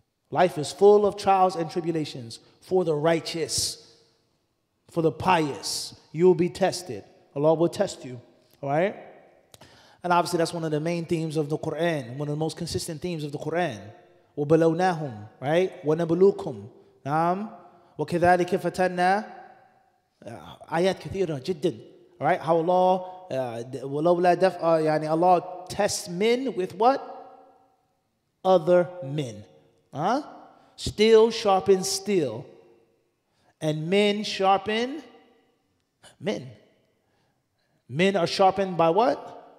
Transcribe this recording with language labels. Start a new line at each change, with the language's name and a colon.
English: Life is full of trials and tribulations for the righteous, for the pious. You will be tested. Allah will test you. All right? And obviously that's one of the main themes of the Quran, one of the most consistent themes of the Quran.
Arabic: وَبَلَوْنَاهُمْ,
English: right?
Arabic: وَنَبْلُوكُمْ نعم وَكَذَلِكَ فَتَنَّا آيات كثيرة جدا.
English: All right? How Allah tests men with what? Other men. Steel sharpens steel. And men sharpen men. Men are sharpened by what?